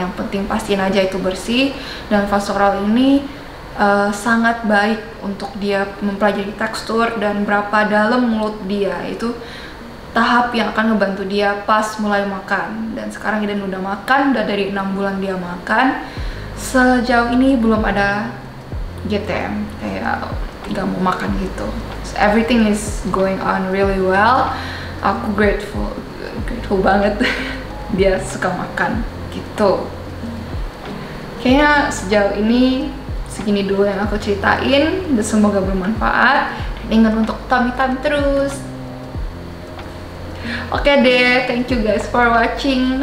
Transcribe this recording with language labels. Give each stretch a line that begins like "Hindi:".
Indonesian: Yang penting pastiin aja itu bersih. Dan fase oral ini sangat baik untuk dia mempelajari tekstur dan berapa dalam mulut dia. Itu tahap yang akan ngebantu dia pas mulai makan. Dan sekarang Eden udah makan, udah dari 6 bulan dia makan. Sejauh ini belum ada GTM, kayak gak mau makan gitu.
English: So, everything is going on really well.
Indonesian: Aku grateful banget dia suka makan gitu. Kayaknya sejauh ini segini dulu yang aku ceritain, dan semoga bermanfaat. Dan ingat untuk tummy time terus. Oke deh,
English: thank you guys for watching.